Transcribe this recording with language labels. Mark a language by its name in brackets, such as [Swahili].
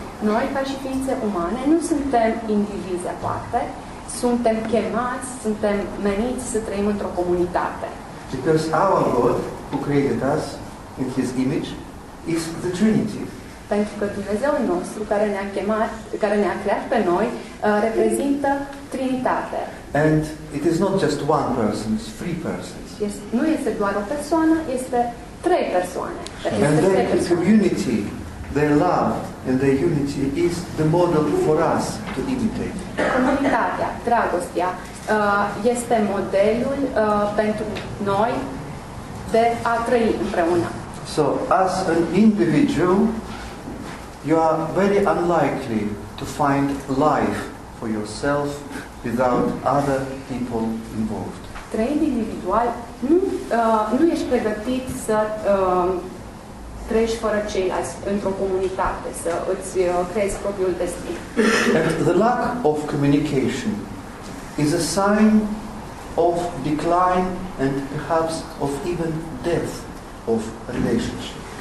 [Romanian] Noi, ca și ființe umane, nu suntem indivizi aparte, suntem chemați, suntem meniți să trăim într-o comunitate. [English] Because our God, who created us in His image, is the Trinity. [Romanian] Pentru că Dumnezeul nostru, care ne-a chemat, care ne-a creat pe noi, reprezintă Trinitate. [English] And it is not just one person, it's three persons. [Romanian] Nu este doar o persoană, este trei persoane. [English] And then the community, their love and their unity is the model for us to imitate. [Romanian] Comunitatea, dragostea, este modelul pentru noi de a trăi împreună. [English] So, as an individual, you are very unlikely to find life for yourself without other people involved. [Romanian] Trăind individual, nu ești pregătit să trăiești fără ceilalți într-o comunitate, să îți creezi propriul destin. [English] And the lack of communication is a sign of decline and perhaps of even death of relationship.